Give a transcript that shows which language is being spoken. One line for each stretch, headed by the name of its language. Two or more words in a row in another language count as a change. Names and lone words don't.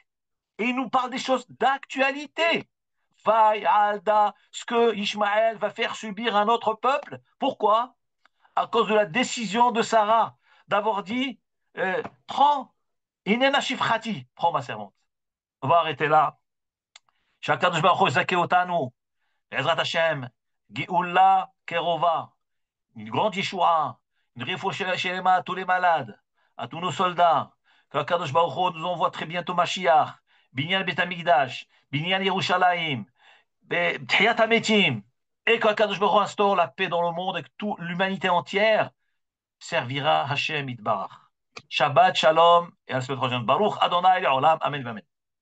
French: Et il nous parle des choses d'actualité. Vaï, Alda, ce que Ishmaël va faire subir à notre peuple. Pourquoi? À cause de la décision de Sarah d'avoir dit prends,
Hebrew: הנה שפחתי,
French: prends ma servante. On va arrêter là.
Hebrew: שהקדוש ברוך הוא יזכה אותנו, בעזרת השם, גאולה קרובה,
French: une grande Yeshua, une réfouche שלמה à tous les malades, à tous nos soldats, qu'
Hebrew: הקדוש ברוך הוא
French: nous envoie très bientôt Mashiach,
Hebrew: בניין בית המקדש, בניין ירושלים, תחיית המתים,
French: et qu'
Hebrew: הקדוש ברוך הוא
French: instaure la paix dans le monde et que toute l'humanité entière servira
Hebrew: השם יתברך. שבת שלום
French: et à la semaine prochaine.
Hebrew: ברוך אדוני לעולם. אמן. אמן.